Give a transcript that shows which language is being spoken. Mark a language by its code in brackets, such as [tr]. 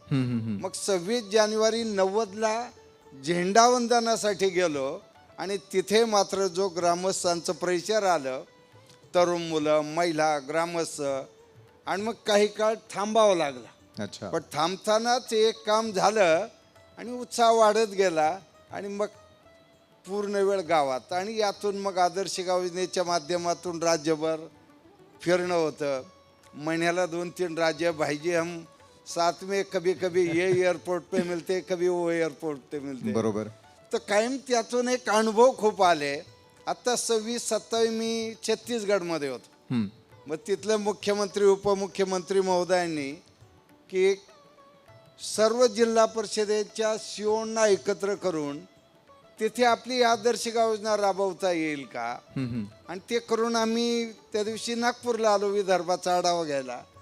[mr] मग 26 जानेवारी 90ला झेंडावंदनासाठी गेलो आणि तिथे मात्र जो ग्रामस्थांचं प्रेशर आलं, तरुण मुलं, महिला, ग्रामस्थ, आणि मग काही काळ थांबावं लागलं. [hi] अच्छा. [mr] पण थांबतानाच एक काम झालं आणि उत्साह वाढत गेला आणि मग पूर्ण वेळ गावात. आणि यातून मग आदर्श गाव योजनेच्या माध्यमातून राज्यभर फिरणं होतं. महिन्याला 2-3 राज्य. [hi] भाईजी हम साथ में कभी कभी ये एयरपोर्ट पे मिलते, कभी वो एयरपोर्ट पे मिलते. [mr] बरोबर. तर कायम त्यातून एक अनुभव खूप आले. आता 26-27 मी छत्तीसगडमध्ये होतो. मग तिथले मुख्यमंत्री उपमुख्यमंत्री महोदयांनी की सर्व जिल्हा परिषदेच्या सीओना एकत्र करून तिथे आपली आदर्श गाव योजना राबवता येईल का, आणि ते करून आम्ही त्या दिवशी नागपूरला आलो विदर्भाचा आढावा घ्यायला.